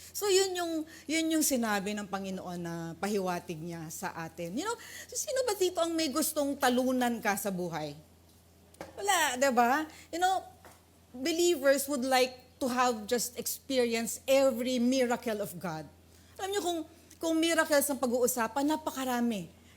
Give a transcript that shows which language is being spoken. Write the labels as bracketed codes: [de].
[tl] So yun yung sinabi ng Panginoon na pahiwatig niya sa atin. Sino ba dito ang may gustong talunan ka sa buhay? Wala, diba? [en] Believers would like to have just experienced every miracle of God. [tl] Alam niyo kung miracles ang pag-uusapan, napakarami.